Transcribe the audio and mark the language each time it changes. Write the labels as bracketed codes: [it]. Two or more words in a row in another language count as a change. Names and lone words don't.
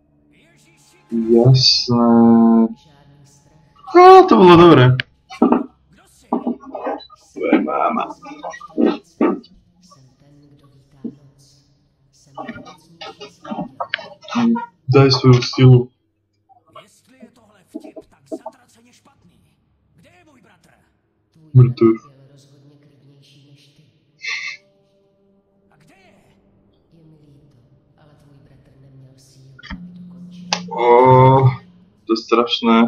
[sk] Jasné. To bolo dobré. [cs] Tvoje máma. [sk] Daj svoju silu. [cs] Jestli je tohle vtip, tak zatraceně špatný. Kde je můj bratr? Mrtv. Rozhodně klidnější než ty. A kde je? Je mi líto, ale tvůj bratr neměl sílu, aby dokončil. To je strašné.